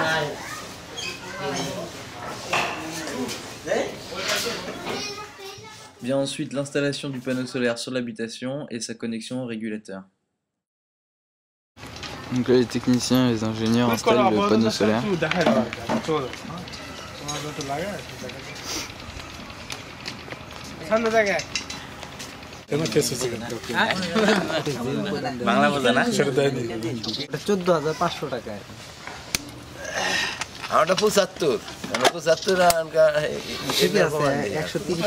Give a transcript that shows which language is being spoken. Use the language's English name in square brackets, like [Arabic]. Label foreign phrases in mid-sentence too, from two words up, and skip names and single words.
[French] Vient ensuite l'installation du panneau solaire sur l'habitation et sa connexion au régulateur. Donc là les techniciens et les ingénieurs installent le panneau solaire. [Bangla] বাংলা বোঝা না সেটা দেয়নি 14,500 টাকায় আমারটা 75 আমরা 75 ঠিক আছে 130